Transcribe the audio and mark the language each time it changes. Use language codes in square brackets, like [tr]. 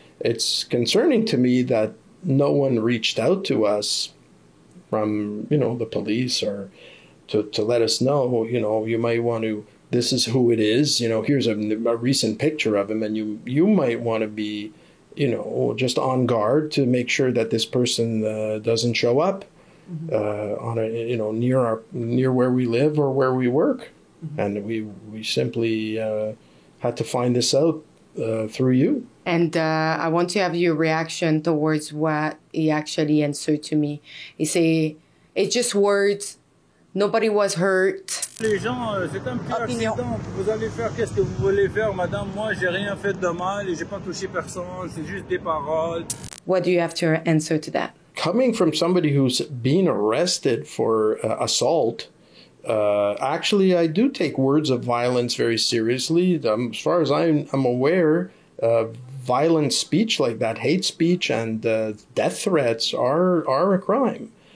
[en] It's concerning to me that no one reached out to us from, the police, or to let us know, you might want to, this is who it is, here's a recent picture of him, and you might want to be, just on guard to make sure that this person doesn't show up on near where we live or where we work. And we simply had to find this out through you. And I want to have your reaction towards what he actually answered to me. He said, it's just words. Nobody was hurt. [fr] Les gens, c'est un petit accident. Vous allez faire qu'est-ce que vous voulez faire, madame. Moi, j'ai rien fait de mal et j'ai pas touché personne. C'est juste des paroles. [en] What do you have to answer to that? Coming from somebody who's been arrested for assault, actually, I do take words of violence very seriously. As far as I'm aware, violent speech like that, hate speech and death threats are a crime.